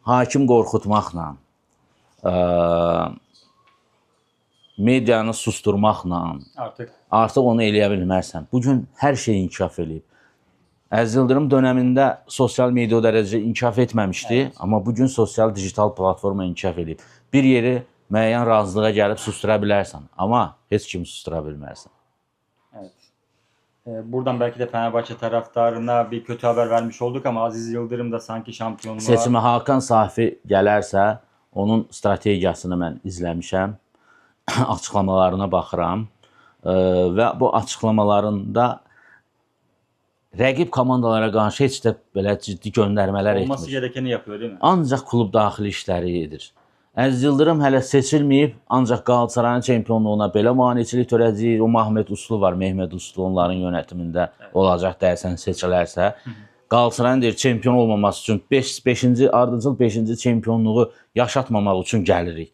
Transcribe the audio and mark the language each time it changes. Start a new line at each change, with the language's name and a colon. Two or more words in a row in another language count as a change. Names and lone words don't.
Azerbaijani: hakim qorxutmaqla, medianı susturmaqla artıq onu eləyə bilmərsən. Bugün hər şey inkişaf eləyib. Əziz Yıldırım dönəmində sosial media o dərəcə inkişaf etməmişdi, amma bugün sosial digital platforma inkişaf eləyib. Bir yeri müəyyən razılığa gəlib sustura bilərsən, amma heç kim sustura bilmərsən.
Turkish: Evet. Buradan belki de Fenerbahçe taraftarına bir kötü haber vermiş olduk ama Aziz Yıldırım da sanki şampiyonluğa...
Azerbaijani: Seçimə Hakan Safi gələrsə, onun strategiyasını mən izləmişəm, açıqlamalarına baxıram və bu açıqlamalarında rəqib komandalara qarşı heç də belə ciddi göndərmələr etmir.
Turkish: Olması gerekeni yapıyor değil mi?
Azerbaijani: Ancaq klub daxili işləri edir. Əziz Yıldırım hələ seçilməyib, ancaq Qalatasarayın çempionluğuna belə maneçilik törədəcək. O Mehmet Uslu var, Mehmet Uslu onların yönetimində olacaq dərsən seçilərsə. Qalatasarayın deyir, çempion olmaması üçün 5-ci 5-ci çempionluğu yaşatmamaq üçün gəlirik.